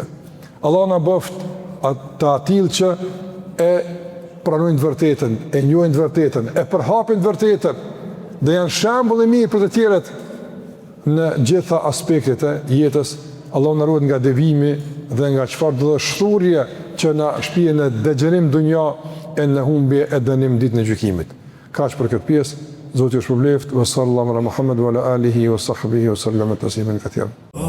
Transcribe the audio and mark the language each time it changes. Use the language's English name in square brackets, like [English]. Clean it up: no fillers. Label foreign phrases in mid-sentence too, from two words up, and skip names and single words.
[Albanian] Allah na bëft ata atill që e pranojnë të vërtetën, e njohin të vërtetën, e përhapin të vërtetën dhe janë shembull i mirë për të tjerët në gjitha aspektet e jetës. Allah na ruaj nga devijimi dhe nga çfarë do shturje që na shpihen në degenerim dunja e në humbje e dënim ditën e gjykimit. Kaq për këtë pjesë, Zoti ju shpëlbeft, [Arabic] صلى الله عليه وسلم وعلى آله وصحبه وسلم تسليما كثيرا.